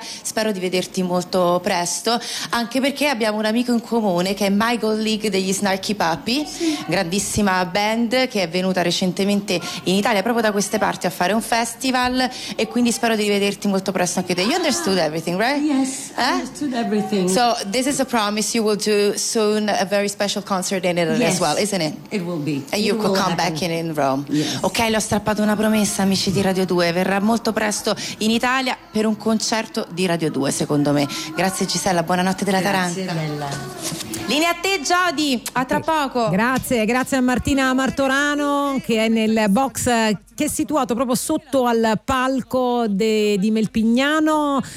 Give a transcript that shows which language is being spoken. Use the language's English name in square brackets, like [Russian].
[Italian] Spero di vederti molto presto, anche perché abbiamo un amico in comune che è Michael League degli Snarky Puppy, grandissima band che è venuta recentemente in Italia proprio da queste parti a fare un festival, e quindi spero di rivederti molto presto anche te. [English] You understood everything, right? Yes, understood everything. So this is a promise, you will do soon a very special concert in Italy. Yes. Well, isn't it? It will be. And you it could come happen. Back in Rome. Yes. [Italian] Ok, le ho strappato una promessa, amici di Radio 2. Verrà molto presto in Italia per un concerto di Radio 2, secondo me. Grazie Gisela, buonanotte della Grazie Taranta. Bella. Linea a te, Jody. A tra poco. Grazie, grazie a Martina Martorano che è nel box che è situato proprio sotto al palco di Melpignano.